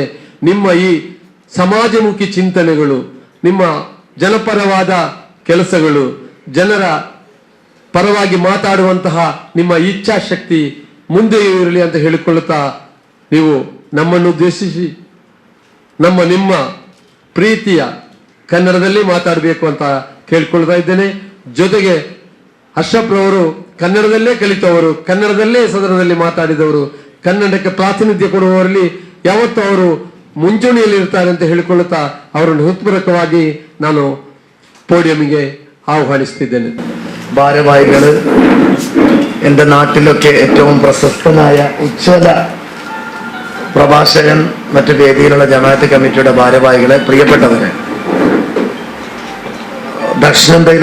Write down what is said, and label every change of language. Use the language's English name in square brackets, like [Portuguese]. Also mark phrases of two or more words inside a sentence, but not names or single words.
[Kannada] ನಿಮ್ಮ ಈ ಸಮಾಜಮುಖಿ ಚಿಂತನೆಗಳು, ನಿಮ್ಮ ಜನಪರವಾದ ಕೆಲಸಗಳು, ಜನರ ಪರವಾಗಿ ಮಾತಾಡುವಂತಹ ನಿಮ್ಮ ಇಚ್ಛಾಶಕ್ತಿ ಮುಂದೆಯೂ ಇರಲಿ ಅಂತ ಹೇಳಿಕೊಳ್ಳುತ್ತಾ, ನೀವು ನಮ್ಮನ್ನು ಉದ್ದೇಶಿಸಿ ನಿಮ್ಮ ಪ್ರೀತಿಯ ಕನ್ನಡದಲ್ಲಿ ಮಾತಾಡಬೇಕು ಅಂತ ಕೇಳ್ಕೊಳ್ತಾ ಇದ್ದೇನೆ. ಜೊತೆಗೆ ಅಶ್ರಫ್ ರವರು ಕನ್ನಡದಲ್ಲೇ ಕಲಿತವರು, ಕನ್ನಡದಲ್ಲೇ ಸದನದಲ್ಲಿ ಮಾತಾಡಿದವರು, ಕನ್ನಡಕ್ಕೆ ಪ್ರಾತಿನಿಧ್ಯ ಕೊಡುವವರಲ್ಲಿ ಯಾವತ್ತೂ ಅವರು ಮುಂಚೂಣಿಯಲ್ಲಿ ಇರ್ತಾರೆ ಅಂತ ಹೇಳಿಕೊಳ್ಳುತ್ತಾ ಅವರನ್ನು ಹೃತ್ಪೂರ್ವಕವಾಗಿ ನಾನು പോഡിയമിಗೆ ആഹ്വാനിസ്തിದ್ದೇನೆ. [Malayalam] ഭാരവാഹികള്, എൻ്റെ നാട്ടിലൊക്കെ ഏറ്റവും പ്രശസ്തനായ ഉജ്ജ്വല പ്രഭാഷകൻ, മറ്റു വേദിയിലുള്ള ജമാഅത്ത് കമ്മിറ്റിയുടെ ഭാരവാഹികളെ, പ്രിയപ്പെട്ടവരെ, ദക്ഷിണേന്ത്യയിൽ